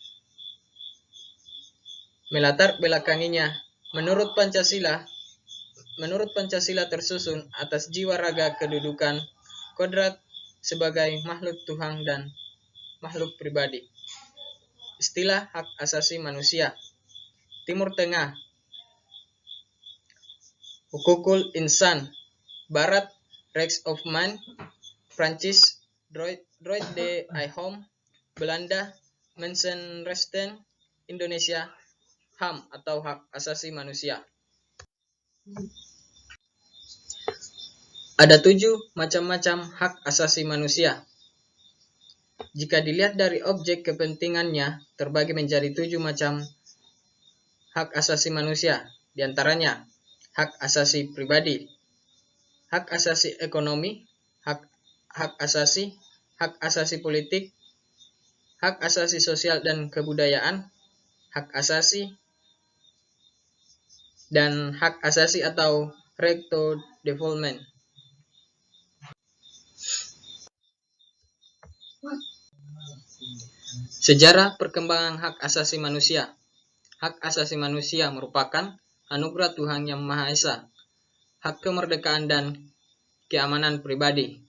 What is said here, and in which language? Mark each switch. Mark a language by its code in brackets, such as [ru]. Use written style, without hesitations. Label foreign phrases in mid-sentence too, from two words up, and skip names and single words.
[id] Melatar belakanginya, menurut Pancasila tersusun atas jiwa raga kedudukan, kodrat sebagai makhluk Tuhan dan makhluk pribadi. Istilah hak asasi manusia. Timur Tengah, [ar] حقوق الإنسان. [id] Barat, [en] Rights of Man. [id] Prancis, [fr] Droit de l'Homme. [id] Belanda, Mensenrechten. Indonesia, HAM atau hak asasi manusia. Ada 7 macam-macam hak asasi manusia. Jika dilihat dari objek kepentingannya, terbagi menjadi 7 macam hak asasi manusia. Di antaranya, hak asasi pribadi, hak asasi ekonomi, hak asasi politik, hak asasi sosial dan kebudayaan, hak asasi, dan hak asasi atau [en] right to development. [id] Sejarah perkembangan hak asasi manusia. Hak asasi manusia merupakan anugerah Tuhan Yang Maha Esa, hak kemerdekaan dan keamanan pribadi.